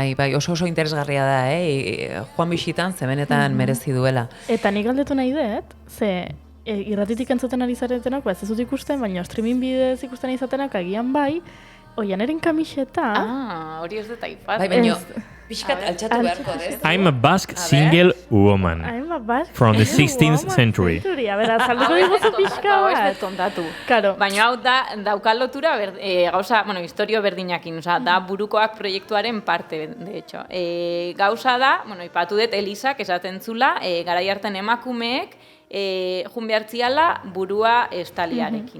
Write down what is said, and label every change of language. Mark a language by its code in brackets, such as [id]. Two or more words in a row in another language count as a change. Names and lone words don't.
[eu] Bai, oso interesgarria da, Juan Bixitan zebenetan merezi duela. Eta nik galdetu nahi dut, irratitik entzuten ari zaretenak, ez dut ikusten, baina streaming bidez ikusten izatenak agian bai, Oianeren kamiseta. Hori ez dut aipat. Bai, baina pixkat altxatu beharko, ez? [en] I'm a Basque single woman. I'm a Basque from the 16th century. [eu] A ber, azalduko diguzu pixka bat. Ez dut tontatu. Claro. Baina hau daukal lotura, gauza, historio berdinakin, da burukoak proiektuaren parte, [es] de hecho. [eu] Gauza da, ipatu dut Elizak esaten zula, garai hartan emakumeek, jun behartziala burua estaliarekin.